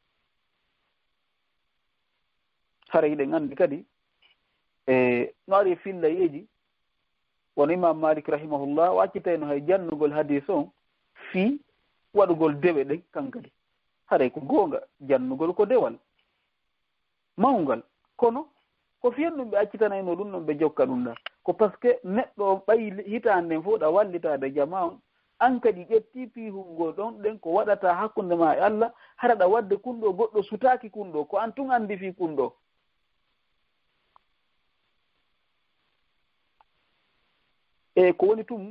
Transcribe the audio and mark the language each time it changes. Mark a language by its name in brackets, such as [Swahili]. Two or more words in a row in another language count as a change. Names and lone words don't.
[Fula] hara yiɗen andi kadi no ari fillayeji wono imam malik rahimahullah o accitayno hay jannugol hadis on fii waɗugol dewe ɗen kankadi haray ko goonga jannugol ko dewal mawngal kono ko fiyen ɗum ɓe accitanayno ɗum ɗon ɓe jokka ɗum ɗa ko [French] par ce que [Fula] neɗɗo ɓayi hitande nden fof ɗa wallitade jama on an kadi ƴetti piihungol ɗon ɗen ko waɗata hakkunde ma e Allah haraɗa wadde kunɗo goɗɗo sutaki kunɗo ko an tun andi fi kunɗo e ko woni tum